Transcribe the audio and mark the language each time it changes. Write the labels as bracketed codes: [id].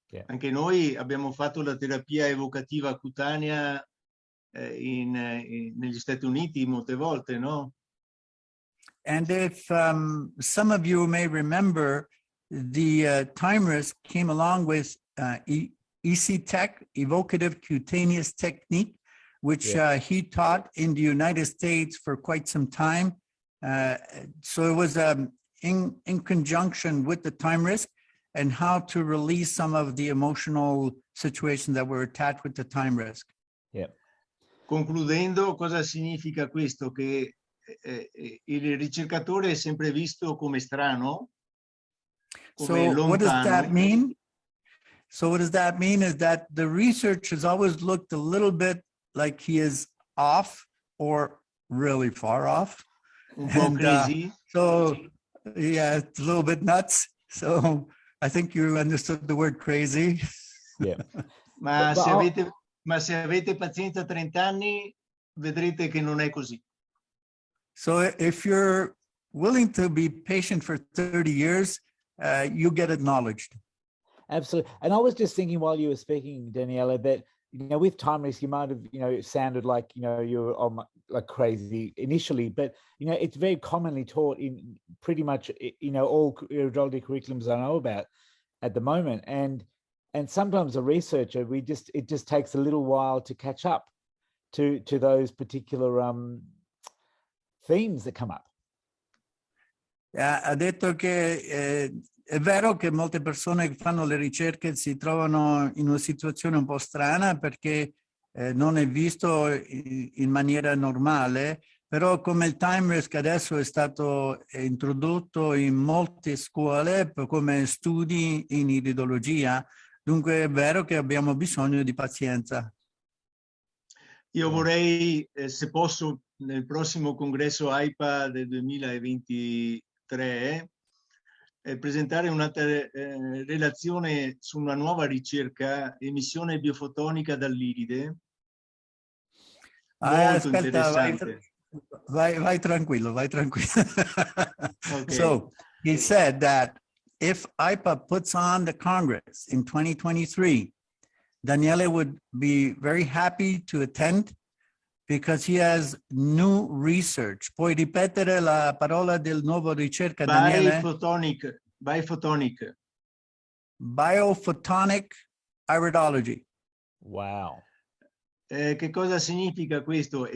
[it] Anche noi abbiamo fatto la terapia evocativa cutanea negli Stati Uniti molte volte, no? [en] And if some of you may remember, the time risk came along with EC Tech, Evocative Cutaneous Technique, which he taught in the United States for quite some time. So it was in conjunction with the time risk and how to release some of the emotional situations that were attached with the time risk. Yeah. [it] Concludendo, cosa significa questo? Che il ricercatore è sempre visto come strano, come [en] So [it] lontano. [en] what does that mean? So what does that mean is that the research has always looked a little bit like he is off or really far off. [it] Un po' [en] crazy. So yeah, it's a little bit nuts. So I think you understood the word crazy. Yeah. [it] Ma se avete pazienza 30 anni, vedrete che non è così. [en] So if you're willing to be patient for 30 years, you get acknowledged. Absolutely. And I was just thinking while you were speaking, Daniela, that, with time risk, you might have, sounded like, you're like crazy initially, but, it's very commonly taught in pretty much, all iridology curriculums I know about at the moment. And sometimes a researcher, it just takes a little while to catch up to those particular themes that come up. [it] Ha detto che è vero che molte persone che fanno le ricerche si trovano in una situazione un po' strana perché non è visto in maniera normale, però come il time risk adesso è stato introdotto in molte scuole come studi in iridologia, dunque è vero che abbiamo bisogno di pazienza. Io vorrei, se posso, nel prossimo congresso AIPA del 2023, presentare un'altra relazione su una nuova ricerca, emissione biofotonica dall'iride, molto interessante. Vai tranquillo, vai tranquillo. [en] Okay. So he said that if AIPA puts on the Congress in 2023, Daniele would be very happy to attend because he has new research. [it] Puoi ripetere la parola del nuovo ricerca, Daniele? [en] Biophotonic iridology. Wow. [it] Che cosa significa questo?